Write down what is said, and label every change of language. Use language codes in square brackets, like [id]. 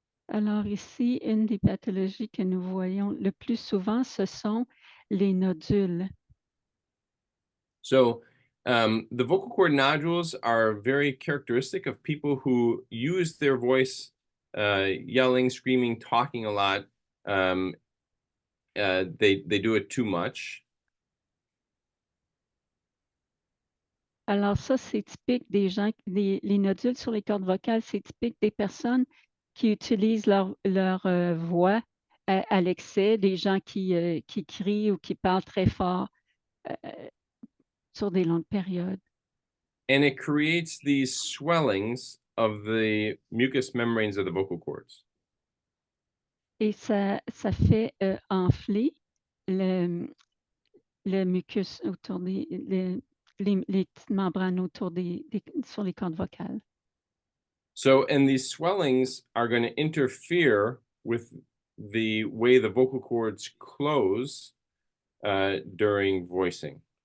[fr] Alors ici, une des pathologies que nous voyons le plus souvent, ce sont les nodules. [en] So the vocal cord nodules are very characteristic of people who use their voice, yelling, screaming, talking a lot. They do it too much. [fr] Alors ça, c'est typique des gens, les nodules sur les cordes vocales, c'est typique des personnes qui utilisent leur voix à l'excès, des gens qui crient ou qui parlent très fort sur des longues périodes. [en] And it creates these swellings of the mucous membranes of the vocal cords. [fr] Et ça fait enfler le mucus autour les petites membranes autour sur les cordes vocales. [en] So, and these swellings are going to interfere with the way the vocal cords close during voicing.